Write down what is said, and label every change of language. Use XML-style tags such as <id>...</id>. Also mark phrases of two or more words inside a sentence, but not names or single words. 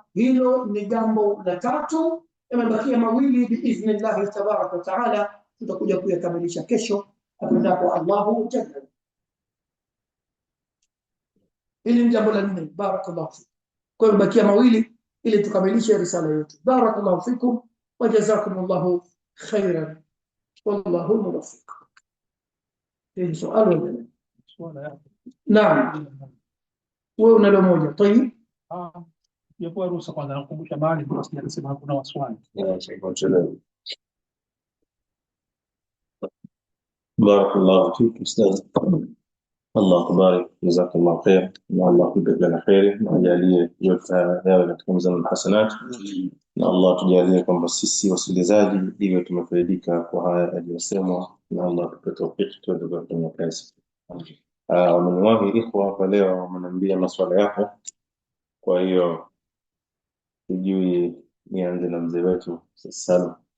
<sw>Hilo ni jambo la tatu. Yamebakia mawili</sw> <ar>بإذن الله تبارك وتعالى,</ar> <sw>tutakuja kuyakamilisha kesho apendapo</sw> <ar>الله جل.</ar> <sw>Hili ni jambo la nne.</sw> <ar>بارك الله فيكم.</ar> <sw>Kwa hiyo bakia mawili ili tukamilishe risala yetu.</sw> <ar>بارك الله فيكم وجزاكم الله خيرا. والله موفق. في سؤال ولا لا؟ نعم.</ar> <sw>وuna lo moja. طيب. Yakuwa ruhusa kwanza nakumbusha mahali kwa sababu nasema hakuna waswali.</sw> <ar>بارك الله فيك أستاذ. الله تبارك، جزاك الله خير، الله يبارك لنا خير، وجعله</ar> <sw>yote yawe katika mizani ya hasanat, na Allah tujalie kwamba sisi wasikilizaji iwe tumefaidika kwa haya aliyosemwa, na Allah tupe tawfik tuweze kufanya kazi. Wameniwahi ikhwa hapa leo wameniambia maswala yako, kwa hiyo sijui nianze na mzee wetu Salam.</sw>